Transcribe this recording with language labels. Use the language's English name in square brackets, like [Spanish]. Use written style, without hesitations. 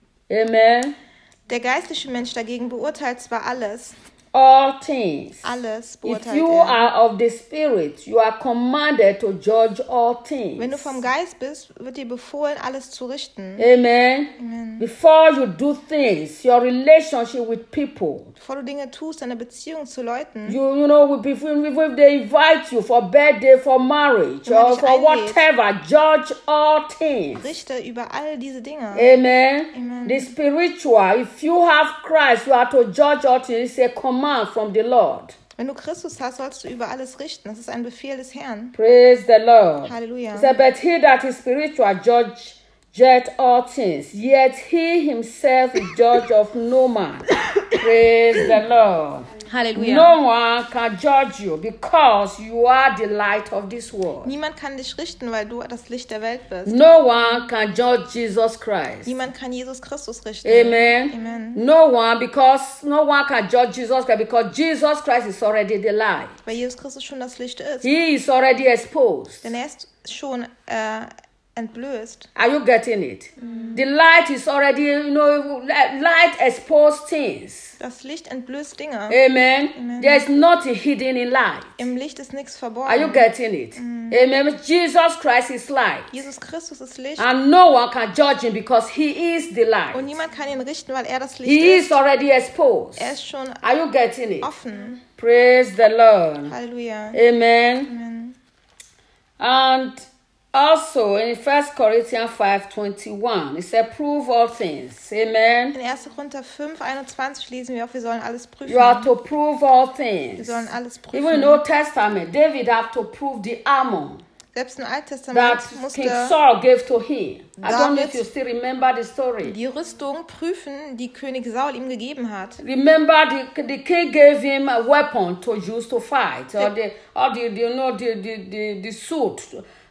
[English] Amen. [German] Der geistliche Mensch dagegen beurteilt zwar alles. [English] All things. [German] Alles beurteilt. [English] If you are of the Spirit, you are commanded to judge all things. [German] Wenn du vom Geist bist, wird dir befohlen, alles zu richten. [English] Amen. Amen. Before you do things, your relationship with people. [German] Bevor du Dinge tust, deine Beziehung zu Leuten. [English] You know, if they invite you for birthday, for marriage, or for [German] eingeht, [English] whatever, judge all things. [German] Richte über all diese Dinge. [English] Amen. Amen. The spiritual, if you have Christ, you are to judge all things. It's a command from the Lord. [German] Wenn du Christus hast, sollst du über alles richten. Das ist ein Befehl des Herrn. [English] Praise the Lord. Hallelujah. He said, but he that is spiritual judge all things, yet he himself is judge of no man. Praise the Lord. Hallelujah. No one can judge you because you are the light of this world. [German] Niemand kann dich richten, weil du das Licht der Welt bist. [English] No one can judge Jesus Christ. [German] Niemand kann Jesus Christus richten. [English] Amen. Amen. No one can judge Jesus Christ because Jesus Christ is already the light. [German] Weil Jesus Christus schon das Licht ist. [English] He is already exposed. [German] Denn er ist schon entblößt. [English] Are you getting it? Mm. The light is already, you know, light exposed things. [German] Das Licht entblößt Dinge. [English] Amen. Amen. There is nothing hidden in light. [German] Im Licht ist nichts verborgen. [English] Are you getting it? Mm. Amen. Jesus Christ is light. [German] Jesus Christus ist Licht. [English] And no one can judge him because he is the light. [German] Und niemand kann ihn richten, weil er das Licht [English] he [German] ist. [English] He is already exposed. [German] Er ist schon offen. [English] Are you getting it? [German] Offen. [English] Praise the Lord. Hallelujah. Amen. Amen. And also in 1 Corinthians 5:21, it says, "Prove all things." Amen. [German] In 1 Corinthians 5:21 lesen wir, wir sollen alles prüfen. [English] You are to prove all things. [German] Wir sollen alles prüfen. [English] Even in Old Testament, David had to prove the armor. [German] Selbst im Alten Testament musste [English] King Saul gave to him. I don't know if you still remember the story. [German] Die Rüstung prüfen, die König Saul ihm gegeben hat. [English] Remember the king gave him a weapon to use to fight, or the suit.